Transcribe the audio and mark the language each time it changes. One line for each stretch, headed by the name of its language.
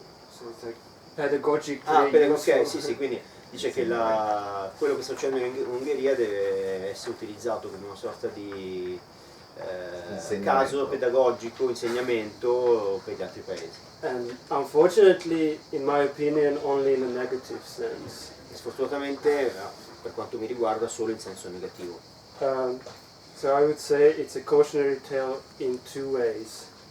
English: So it's like pedagogically
Italian: Ok, sì, quindi dice che quello che sta succedendo in Ungheria deve essere utilizzato come una sorta di caso pedagogico, insegnamento per gli altri paesi.
English: And unfortunately, in my opinion, only in a negative sense.
Italian: Sfortunatamente, per quanto mi riguarda, solo in senso negativo.
English: So I would say it's a cautionary tale in two ways.